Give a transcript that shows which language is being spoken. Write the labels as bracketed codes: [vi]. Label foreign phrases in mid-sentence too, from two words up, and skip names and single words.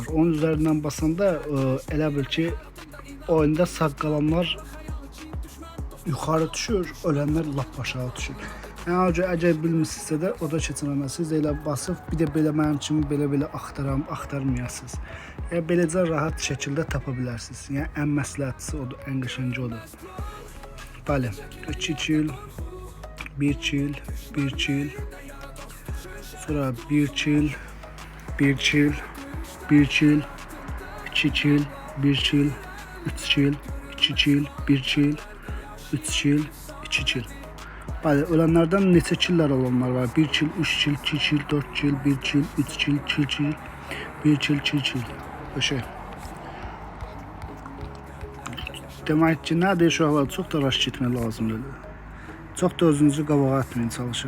[az] Onun üzərindən basanda elə bil ki oyunda sağ qalanlar yuxarı düşür, ölənlər lap aşağı düşür. Yəni əgər bilmirsinizsə də oda keçirəməsiniz, elə basıb bir də belə mənim kimi belə axtarmayasınız. Yəni beləcə rahat şəkildə tapa bilərsiniz. Yəni ən məsləhətlisi odur, ən qəşəngi odur. Bəli, 2 kill, 1 kill, 1 kill. Sonra 1 kill, 1 kill, 1 kill, 2 kill, 1 kill, 3 kill, 2 kill, 1 kill, 3 kill, 2 kill. Bəli, ölənlərdən neçə killlər olanlar var? 1 kill, 3 kill, 2 kill, 4 kill, 1 kill, 3 kill, 2 kill, 1 kill, 2 kill. Şey. Demək ki, nədir uşaqlar? Çox da raş getmək lazımdır. Çox da özünüzü qabağa atmayın, çalışın.